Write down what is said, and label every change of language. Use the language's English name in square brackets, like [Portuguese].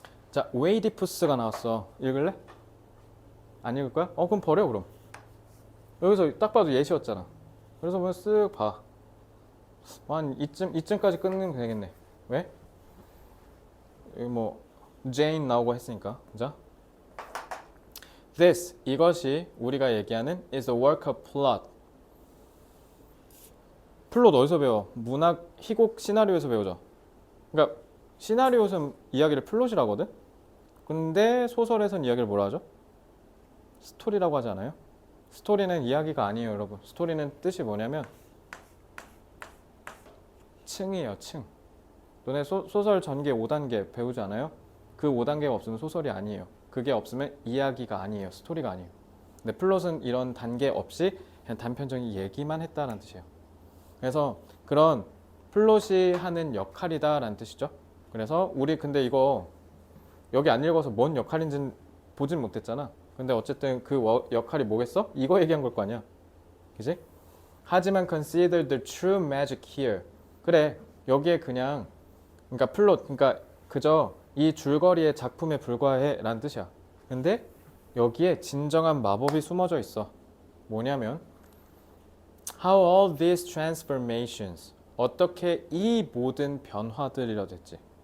[Korean] 자, 오이디푸스가 나왔어. 읽을래? 안 읽을 거야? 그럼 버려 그럼. 여기서 딱 봐도 예시였잖아. 그래서 뭐 쓱 봐. 한 이쯤까지 끊으면 되겠네. 왜? 여기 뭐 Jane 나오고 했으니까. 자, This 이것이 우리가 얘기하는 [English] is a work of plot. [Korean] 플롯 어디서 배워? 문학, 희곡, 시나리오에서 배우죠. 그러니까 시나리오에서는 이야기를 플롯이라고 하거든. 근데 소설에서는 이야기를 뭐라 하죠? 스토리라고 하지 않아요? 스토리는 이야기가 아니에요, 여러분. 스토리는 뜻이 뭐냐면 층이에요, 층. 너네 소설 전개 5단계 배우지 않아요? 그 5단계가 없으면 소설이 아니에요. 그게 없으면 이야기가 아니에요, 스토리가 아니에요. 근데 플롯은 이런 단계 없이 그냥 단편적인 얘기만 했다라는 뜻이에요. 그래서 그런 플롯이 하는 역할이다라는 뜻이죠. 그래서 우리 근데 이거 여기 안 읽어서 뭔 역할인지는 보진 못했잖아. 근데 어쨌든 그 역할이 뭐겠어? 이거 얘기한 걸 거 아니야. 그지? [English] 하지만 consider the true magic here. [Korean] 그래, 여기에 그냥 그러니까 플롯, 그러니까 그저 이 줄거리의 작품에 불과해 라는 뜻이야. 근데 여기에 진정한 마법이 숨어져 있어. 뭐냐면 [English] How all these transformations, [Korean] 어떻게 이 모든 변화들이라 됐지.